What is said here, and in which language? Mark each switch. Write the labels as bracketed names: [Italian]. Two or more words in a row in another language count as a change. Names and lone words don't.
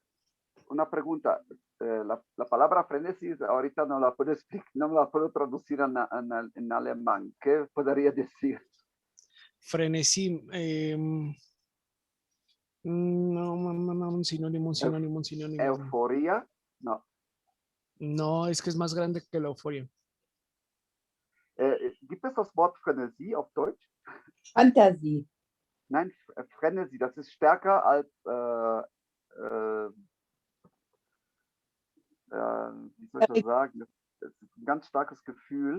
[Spanish] Una pregunta, la palabra frenesí ahorita no la puedo explicar, no la puedo traducir en alemán. ¿Qué podría decir? Frenesí, no, un sinónimo. ¿Euforia? No. No, es que es más grande que la euforia. [German] Gibt es das Wort Frenesie auf Deutsch? Fantasie. Nein, Frenesie, das ist stärker als wie soll ich das sagen, das ist ein ganz starkes Gefühl.